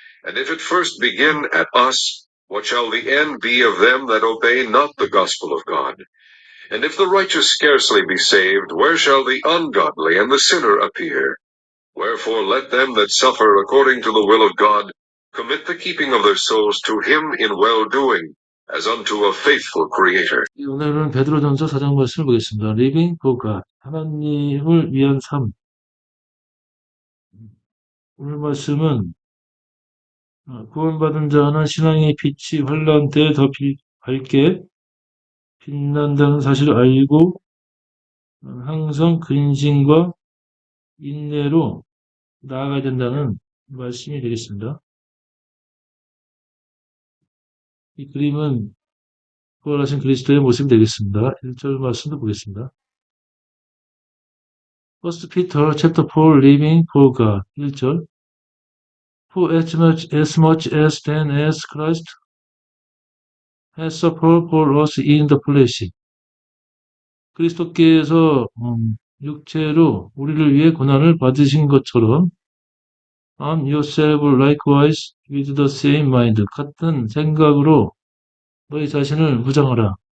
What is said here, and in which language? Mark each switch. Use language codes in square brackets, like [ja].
[en] And if it first begin at us, what shall the end be of them that obey not the gospel of God? And if the righteous scarcely be saved, where shall the ungodly and the sinner appear? Wherefore let them that suffer according to the will of God commit the keeping of their souls to him in well-doing, as unto a faithful Creator. [ko] 오늘은 베드로전서 4장 말씀을 보겠습니다. [en] Living for God, [ko] 하나님을 위한 삶. 오늘 말씀은 구원받은 자는 신앙의 빛이 환난 때에 더 밝게 빛난다는 사실을 알고 항상 근신과 인내로 나아가야 된다는 말씀이 되겠습니다. 이 그림은 부활하신 그리스도의 모습이 되겠습니다. 1절 말씀도 보겠습니다. [en] First Peter chapter 4 Living for God 1절 For as much as then as Christ has suffered for us in the flesh [ko] 그리스도께서 육체로 우리를 위해 고난을 받으신 것처럼 [en] arm yourself likewise with the same mind [ko] 같은 생각으로 너희 자신을 무장하라.